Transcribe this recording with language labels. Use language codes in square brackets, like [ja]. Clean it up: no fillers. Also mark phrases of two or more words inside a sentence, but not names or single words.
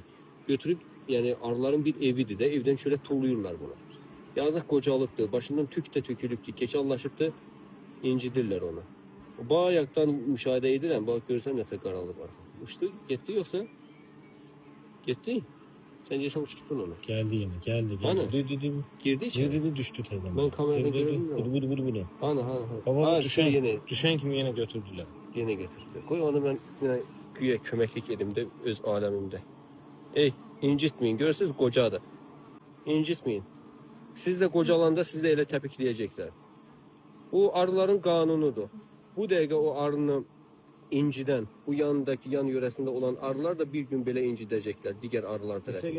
[az] Götürüb, yəni arıların bir evidir də, evdən şöyle tulluyurlar bunu. Yazıq qocalıqdır, başından tük də tökülübdür, keçallaşıbdır, incidirlər onu. Bayaqdan müşahidə edirəm, bax görsən nə qədər qaralıb arxası. Uçdu, getdi yoxsa? Getdi. Sen deyirsən uçdun onu. [tr] Geldi yine, geldi. Ana. Girdi içeri. Girdi düştü tezden. Ben kameradan göremiyorum. Vurdu. Ana. Baba düşen yine. [az] Düşen kimi yine götürdüler. Yine getirdi. Koy onu ben yine güya köməklik edim də öz aləmimdə. Ey, incitmeyin. Görürsünüz qocadır. İncitmeyin. Siz de qocalanda sizi də elə təpikləyəcəklər. Bu arıların qanunudur. Bu dəqiqə o arını incidən, bu yandaki yan yöresinde olan arılar da bir gün belə incidəcəklər digər arılar tərəfindən.